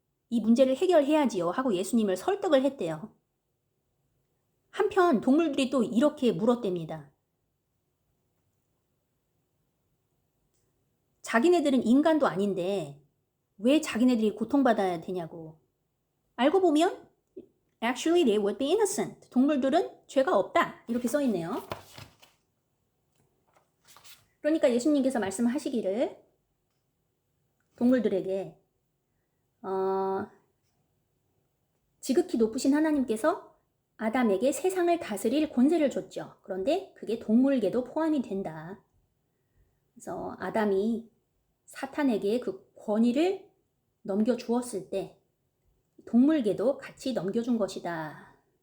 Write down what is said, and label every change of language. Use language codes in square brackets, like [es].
[ko] 이 문제를 해결해야지요. 하고 예수님을 설득을 했대요. 한편 동물들이 또 이렇게 물었답니다. 자기네들은 인간도 아닌데 왜 자기네들이 고통받아야 되냐고. 알고 보면 [en] Actually they would be innocent. [ko] 동물들은 죄가 없다. 이렇게 써 있네요. 그러니까 예수님께서 말씀하시기를 동물들에게 지극히 높으신 하나님께서 아담에게 세상을 다스릴 권세를 줬죠. 그런데 그게 동물계도 포함이 된다. 그래서 아담이 사탄에게 그 권위를 넘겨주었을 때 동물계도 같이 넘겨준 것이다.